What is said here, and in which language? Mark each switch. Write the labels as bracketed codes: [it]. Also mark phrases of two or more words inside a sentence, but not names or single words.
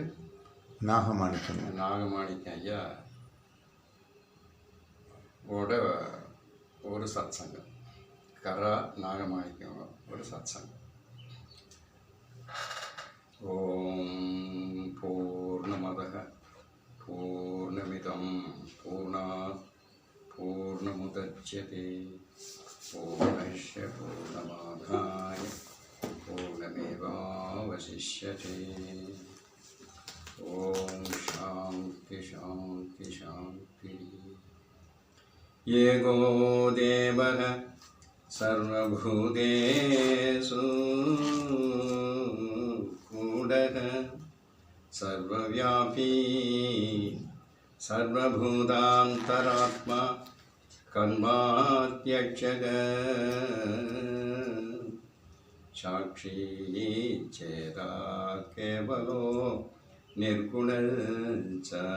[ta] நாகமாணிக்கம். நாகமாணிக்கம் ஐயா ஓட ஒரு சத்சங்கம், கரா நாகமாணிக்கம் ஒரு சத்சங்கம். [sa] ॐ पूर्णमदः पूर्णमिदं पूर्णात् पूर्णमुदच्यते पूर्णस्य पूर्णमादाय पूर्णमेवावशिष्यते. ॐ शान्ति शान्ति शान्ति. एको देवः सर्वभूतेषु गूढः सर्वव्यापी सर्वभूतान्तरात्मा कर्माध्यक्षः साक्षी चेता केवलो निर्गुणश्च